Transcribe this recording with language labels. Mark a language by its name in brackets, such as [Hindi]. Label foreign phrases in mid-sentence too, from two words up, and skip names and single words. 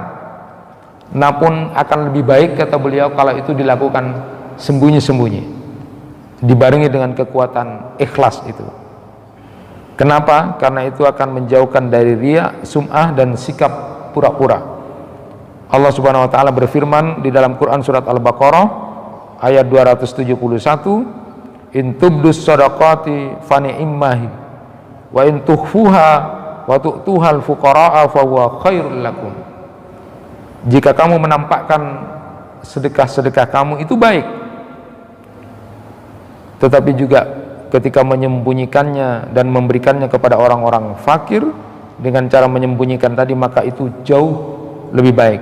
[Indonesian] Namun akan lebih baik, kata beliau, kalau itu dilakukan sembunyi-sembunyi dibarengi dengan kekuatan ikhlas itu. Kenapa? Karena itu akan menjauhkan dari riya, sum'ah, dan sikap pura-pura. Allah [Arabic] سبحانه وتعالى [Indonesian] berfirman di dalam Quran surat Al-Baqarah ayat 271, [Arabic] "إن تبدوا الصدقات فنعما هي وإن تخفوها وتؤتوها الفقراء فهو خير لكم." [Indonesian] Jika kamu menampakkan sedekah-sedekah kamu itu baik, tetapi juga ketika menyembunyikannya dan memberikannya kepada orang-orang fakir dengan cara menyembunyikan tadi, maka itu jauh lebih baik.